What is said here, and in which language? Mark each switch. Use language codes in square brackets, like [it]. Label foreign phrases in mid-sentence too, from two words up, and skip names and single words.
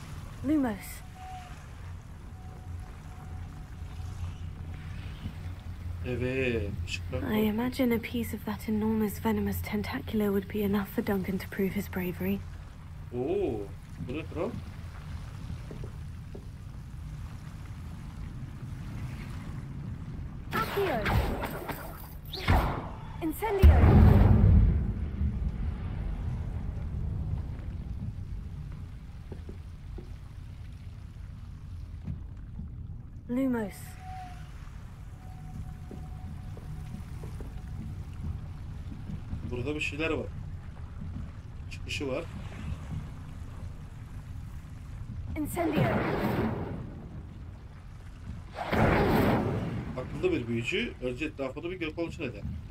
[tr] Lumos. Evet. [en] I imagine a piece of that enormous venomous tentacular would be enough for Duncan to prove his bravery. [tr] Oo, bu ne kral? Accio! Incendio! Lumos. Burada bir şeyler var. Çıkışı var. Incendio! Akıllı bir büyücü önce etrafında bir göz kontrol eder.